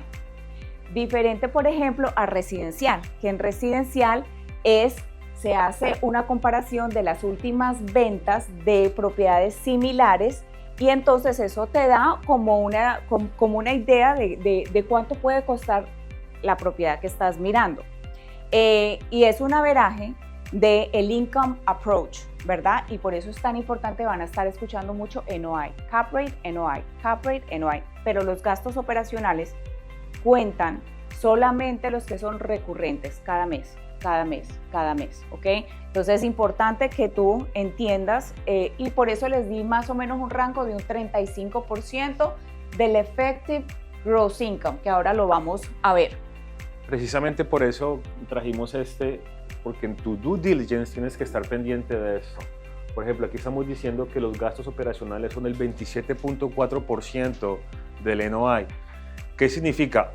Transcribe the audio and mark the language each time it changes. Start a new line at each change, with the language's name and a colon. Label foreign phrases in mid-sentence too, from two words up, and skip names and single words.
Spanish: Diferente, por ejemplo, a residencial, que en residencial se hace una comparación de las últimas ventas de propiedades similares y entonces eso te da como una idea de cuánto puede costar la propiedad que estás mirando. Y es un averaje del
English: income approach,
Spanish: ¿verdad? Y por eso es tan importante, van a estar escuchando mucho NOI,
English: cap rate,
Spanish: NOI,
English: cap rate,
Spanish: NOI, pero los gastos operacionales cuentan solamente los que son recurrentes cada mes, ¿ok? Entonces es importante que tú entiendas y por eso les di más o menos un rango de un 35% del
English: effective gross income,
Spanish: que ahora lo vamos a ver. Precisamente por eso trajimos porque en tu
English: due diligence
Spanish: tienes que estar pendiente de esto. Por ejemplo, aquí estamos diciendo que los gastos operacionales son el 27.4% del NOI. ¿Qué significa?